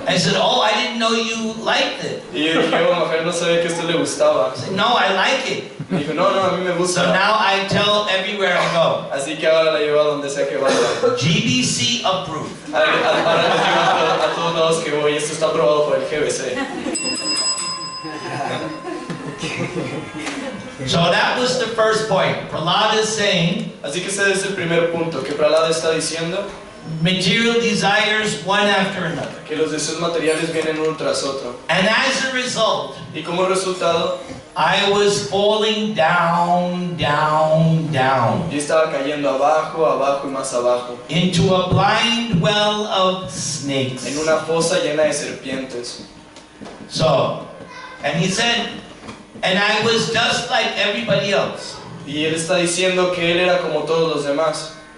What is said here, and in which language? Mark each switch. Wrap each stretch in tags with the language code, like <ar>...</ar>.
<en>I said, oh, I didn't know you liked it.</en> <es>Y yo dije, oh, mujer, no sabía que esto le gustaba.</es> <en>I said, no, I like it.</en> <es>Me dijo, no, a mí me</es> <en>So</en> <es>gusta.</es> <en>now I tell everywhere I go,</en> <es>Así que ahora la llevo a donde sea que vaya.</es> <en>GBC approved.</en> <es>Ahora les digo a todos lados que voy, esto está aprobado por el GBC.</es> <en>So that was the first point. Prahlad is saying,</en> <es>Así que ese es el primer punto, que Prahlad está diciendo</es> <en>material desires one after another.</en> <es>que los deseos materiales vienen uno tras otro.</es> <en>And as a result,</en> <es>Y como resultado,</es> <en>I was falling down, down, down</en> <es>yo estaba cayendo abajo, abajo y más abajo,</es> <en>into a blind well of snakes.</en> <es>en una fosa llena de serpientes.</es> <en>So, and he said, and I was just like everybody else.</en> <es>Y él está diciendo que él era como todos los demás.</es>